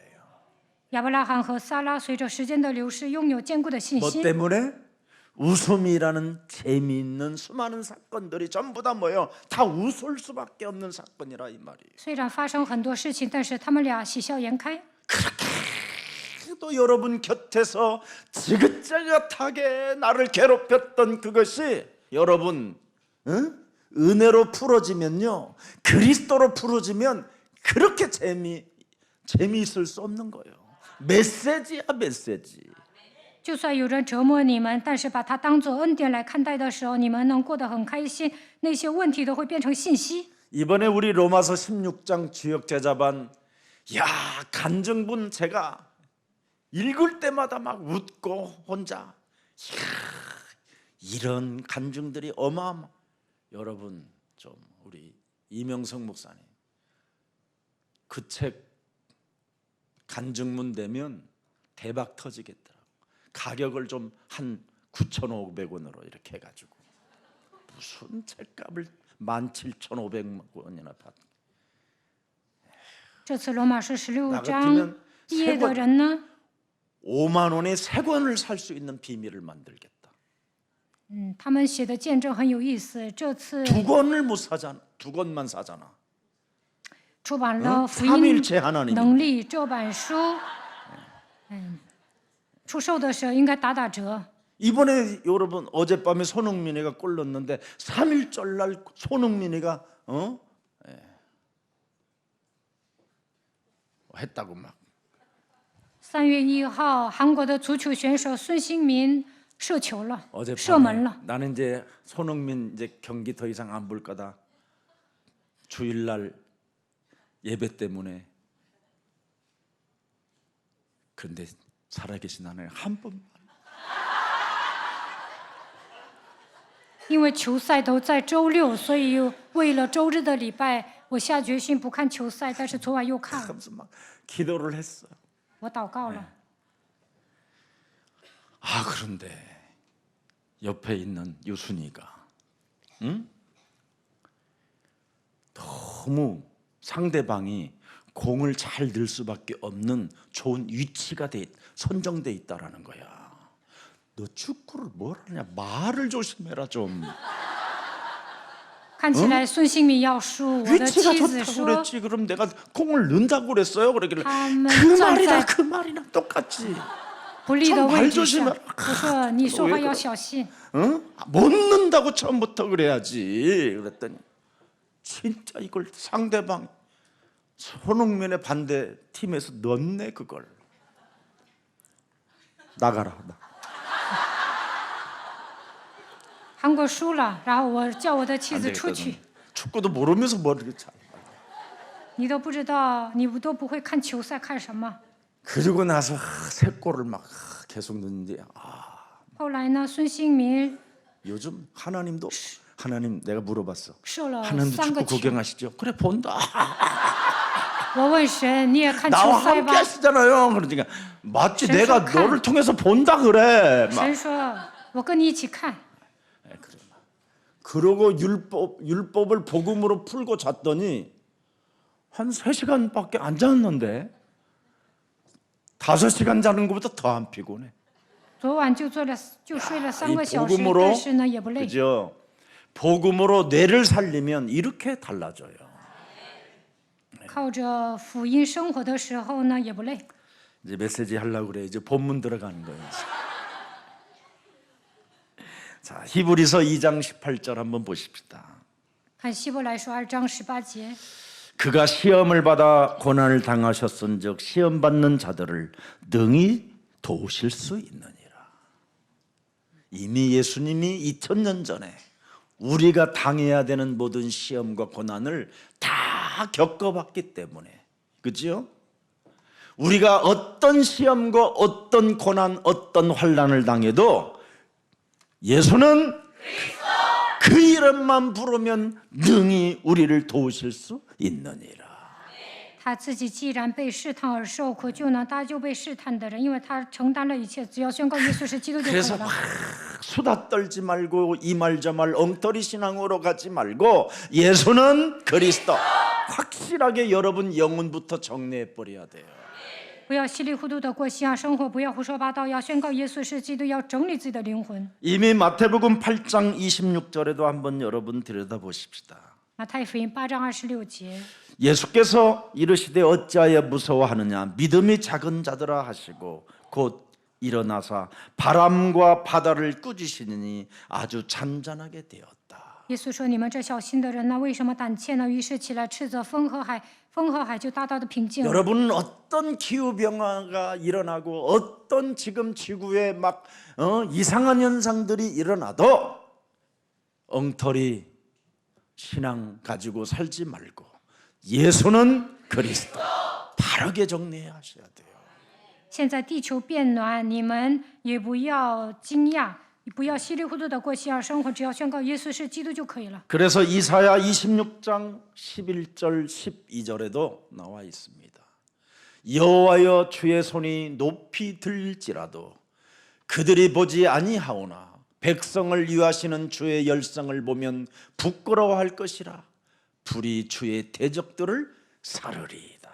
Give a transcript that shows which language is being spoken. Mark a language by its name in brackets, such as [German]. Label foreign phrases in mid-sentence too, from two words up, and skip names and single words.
[Chinese] 亚伯拉罕和撒拉随着时间的流逝，拥有坚固的信 [Korean] 뭐 [Chinese] 心。 [Korean] 때문에? 웃음이라는 재미있는 수많은 사건들이 전부 다 뭐예요? 다 웃을 수밖에 없는 사건이라 이 말이에요. [Chinese] 虽然发生很多事情，但是他们俩喜笑颜开。 [Korean] 또 여러분 곁에서 지긋지긋하게 나를 괴롭혔던 그것이 여러분 은혜로 풀어지면요, 그리스도로 풀어지면 그렇게 재미있을 수 없는 거예요. 메시지야 메시지. [Chinese] 就算有人折磨你们，但是把它当作恩典来看待的时候，你们能过得很开心，那些问题都会变成信息。 [Korean] 이번에 우리 로마서 16장 주역 제자반, 야 간증분 제가 읽을 때마다 막 웃고 혼자, 이야, 이런 간증들이 어마어마. 여러분 좀 우리 이명성 목사님 그 책 간증문 되면 대박 터지겠더라고. 가격을 좀 한 9,500원으로 이렇게 해가지고 무슨 책값을 17,500원이나 받. [Chinese] 这次罗马书16 [Korean] 나 [Chinese] 章 [Korean] 같으면 [Chinese] 毕业的人呢， [Korean] 5만 원에 3권을 살 수 있는 비밀을 만들겠다. [Chinese] 他们写的见证很有意思。这次 [Korean] 2권을 못 사잖아. 2권만 사잖아. [Chinese] 出版了福 [Korean] 3일째 [Chinese] 音 [Korean] 하나님. [Chinese] 能力这本书，出售的时候应该打打折。 [Korean] 이번에 여러분 어젯밤에 손흥민이가 골 넣었는데 3일절 날 손흥민이가 했다고 막. [Chinese] 3 月1号，韩国的足球选手孙兴民射球了，射门 [Korean] 어젯밤에 [Chinese] 了。 [Korean] 나는 이제 손흥민 이제 경기 더 이상 안 볼 거다. 주일날 예배 때문에. 그런데 살아계신 하나님 한 번. [Chinese] 因为球赛都在周六，所以为了周日的礼拜，我下决心不看球赛。但是昨晚又看了， [Korean] 하면서 막 기도를 했어. [Chinese] 我祷告了。 [Korean] 아 그런데 옆에 있는 유순이가 너무 상대방이 공을 잘 넣을 수밖에 없는 좋은 위치가 선정돼 있다라는 거야. 너 축구를 뭘 하냐? 말을 조심해라 좀. [Chinese] 看起来孙兴民要输，我的 [Korean] 위치가 [Chinese] 妻子 [Korean] 좋다고 [Chinese] 说 [Korean] 그랬지. 그럼 내가 공을 넣는다고 그랬어요. 그러길래 다음은 그 말이랑 짠 그 말이랑 똑같지. [Chinese] 不利的 [Korean] 참 [Chinese] 位 [Korean] 말 [Chinese] 置上。 [Korean] 조심해라. [Chinese] 我说你说话 [Korean] 왜 [Chinese] 要 [Korean] 그래? [Chinese] 小心。 [Korean] 못 넣는다고 처음부터 그래야지. 그랬더니 진짜 이걸 상대방 손흥민의 반대 팀에서 넣었네 그걸. 나가라. [Chinese] 韩国输了，然后我叫我的妻 [Korean] 안 [Chinese] 子出 [Korean] 되겠다. [Chinese] 去。 [Korean] 축구도 모르면서 뭘 이렇게 참. [Chinese] 你都不知道，你都不会看球赛，看什么？ [Korean] 그리고 나서 세 골을 막 계속 넣는데 [Chinese] 后来呢，孙兴民 [Korean] 요즘 하나님도 하나님 내가 물어봤어. [Chinese] 射了 [Korean] 하나님도 [Chinese] 3个 [Korean] 축구 [Chinese] 球。 [Korean] 구경하시죠? 그래 본다. [Chinese] 我问神，你也看球 [Korean] 나와 [Chinese] 赛 [Korean] 함께 [Chinese] 吧？ [Korean] 하시잖아요. 그러니까 맞지 [Chinese] 神 [Korean] 내가 [Chinese] 说看 [Korean] 너를 통해서 본다 그래. 막. [Chinese] 神说，我跟你一起看。 [Korean] 그래. 그러고 율법을 복음으로 풀고 잤더니 한 3시간밖에 안 잤는데 5시간 자는 것보다 더 안 피곤해. [Chinese] 昨晚就睡了3个 [Korean] 이 [Chinese] 小时， [Korean] 복음으로 [Chinese] 但是呢也不累。 [Korean] 그죠? 복음으로 뇌를 살리면 이렇게 달라져요. [Chinese] 靠着福音生活的时候呢也不累。 [Korean] 이제 메시지 하려고 그래. 이제 본문 들어가는 거예요. 자, 히브리서 2장 18절 한번 보십시다. [Chinese] 看希伯来书2章18节， [Korean] 그가 시험을 받아 고난을 당하셨은즉 시험 받는 자들을 능히 도우실 수 있느니라. 이미 예수님이 2000년 전에 우리가 당해야 되는 모든 시험과 고난을 다 겪어봤기 때문에, 그죠? 우리가 어떤 시험과 어떤 고난, 어떤 환난을 당해도 예수는 그 이름만 부르면 능히 우리를 도우실 수 있느니라. [Chinese] 他自己既然被试探而受苦，就能搭救被试探的人，因为他承担了一切，只要宣告耶稣是基督就可以 [Korean] 그래서 [Chinese] 了。 [Korean] 막 수다 떨지 말고 이 말 저 말 엉터리 신앙으로 가지 말고 예수는 그리스도 확실하게 여러분 영혼부터 정리해 버려야 돼요. [Chinese] 不要稀里糊涂的过信仰生活，不要胡说八道，要宣告耶稣是基督，要整理自己的灵魂。 [Korean] 이미 마태복음 8장 26절에도 한번 여러분 들여다보십시다. [Chinese] 马太福音8章26节， [Korean] 예수께서 이르시되 어찌하여 무서워하느냐 믿음이 작은 자들아 하시고 곧 일어나사 바람과 바다를 꾸짖으니 아주 잔잔하게 되었다. [Chinese] 耶稣说：“你们这小心的人呢，为什么胆怯呢？” 于是起来斥责风和海，风和海就大大的平静了。 [Korean] 여러분은 어떤 기후 변화가 일어나고 어떤 지금 지구에 막 이상한 현상들이 일어나도 엉터리 신앙 가지고 살지 말고 예수는 그리스도 바르게 정리해야 하셔야 돼요. [Chinese] 现在地球变暖，你们也不要惊讶，不要稀里糊涂的过信仰生活，只要宣告耶稣是基督就可以了。 [Korean] 그래서 이사야 26장 11절 12절에도 나와 있습니다. 여호와여 주의 손이 높이 들릴지라도 그들이 보지 아니하오나 백성을 위하시는 주의 열성을 보면 부끄러워할 것이라 불이 주의 대적들을 사르리이다.